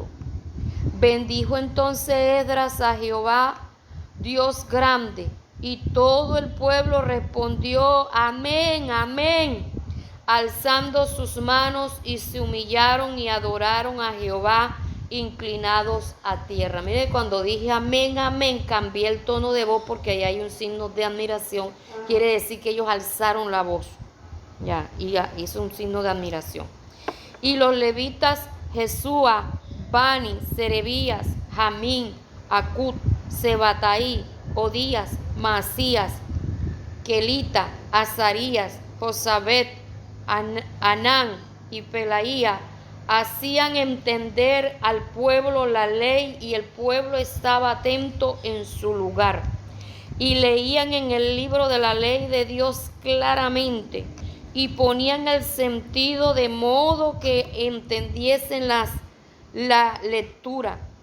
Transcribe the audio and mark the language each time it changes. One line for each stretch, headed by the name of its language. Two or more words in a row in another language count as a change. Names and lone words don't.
Spanish: Bendijo entonces Esdras a Jehová, Dios grande, y todo el pueblo respondió: amén, amén, alzando sus manos, y se humillaron y adoraron a Jehová, inclinados a tierra. Mire, cuando dije amén, amén, cambié el tono de voz porque ahí hay un signo de admiración. Quiere decir que ellos alzaron la voz. Y hizo un signo de admiración. Y los levitas Jesúa, Bani, Serebías, Jamín, Acut, Sebataí, Odías, Masías, Kelita, Azarías, Josabet, Anán y Pelaía hacían entender al pueblo la ley, y el pueblo estaba atento en su lugar. Y leían en el libro de la ley de Dios claramente, y ponían el sentido de modo que entendiesen la lectura.